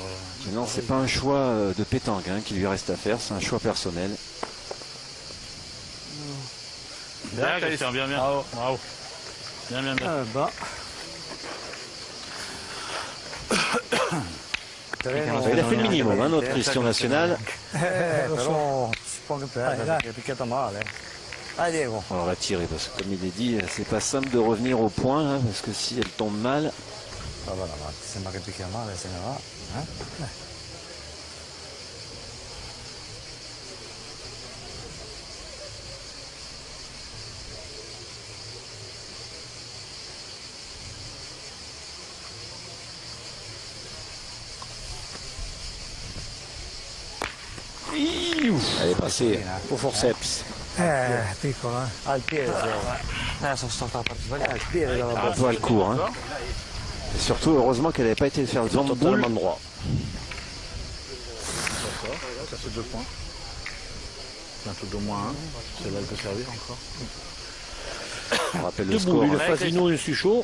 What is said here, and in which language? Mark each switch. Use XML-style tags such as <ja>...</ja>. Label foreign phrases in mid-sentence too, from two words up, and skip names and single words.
<fr>Mais non, c'est pas un choix de pétanque qui lui reste à faire, c'est un choix personnel. Bien, Christian, bien. Bravo. Bien. Il a fait le minimum, notre Christian national.</fr> <it>Però si può anche perdere perché è picchiata male. Dai Diego.</it> <fr>On va tirer parce que comme il est dit, c'est pas simple de revenir au point parce que si elle tombe mal,</fr> <it>Va avanti, sembra che picchia male, se ne va.</it> <fr>Elle est passée au forceps.</fr> <it>Piccola. Al piede. Sono stata particolare. Al piede dalla</it> <fr>Un peu à le court. Hein. Et surtout, heureusement qu'elle n'avait pas été faire le tour de boule. Totalement droit. Ça fait 2 points. C'est un truc de moins 1. C'est là, elle peut servir encore. On rappelle le Deux score. boules, une Fasino, une Suchot.</fr>